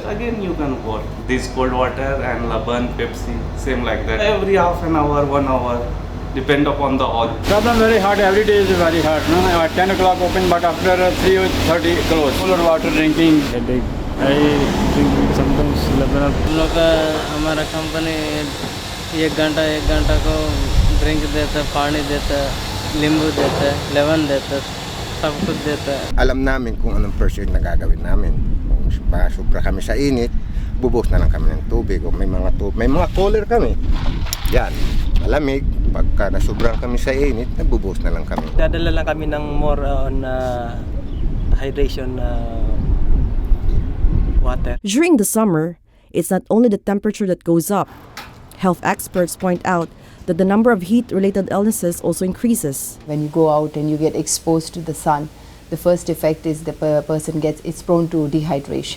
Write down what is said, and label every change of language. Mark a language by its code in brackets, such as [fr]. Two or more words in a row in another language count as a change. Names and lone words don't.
[en] Again, you can go this cold water and Laban, Pepsi, same like that. Every half an hour, 1 hour, depend upon the oil. Problem very hard. Every day is very hard. No, at 10 o'clock open, but after 3:30 close. Cooler water drinking. Headache. I drink sometimes 11 up. [hi] हम लोग का हमारा कंपनी एक घंटा को ड्रिंक देता है, पानी देता है, नींबू देता है, लेमन देता है, सब कुछ देता है. [tl] Alam namin kung anong [en] first aid [tl] na gagawin namin. Kung sobra kami sa init, bubuhos na lang kami ng tubig. O may mga cooler kami. Yan, malamig. Pagka nasobrang kami sa init, nabubuhos na lang kami. Dadala lang kami ng [en] more on hydration water. During the summer, it's not only the temperature that goes up. Health experts point out that the number of heat-related illnesses also increases. When you go out and you get exposed to the sun, the first effect is the person is prone to dehydration.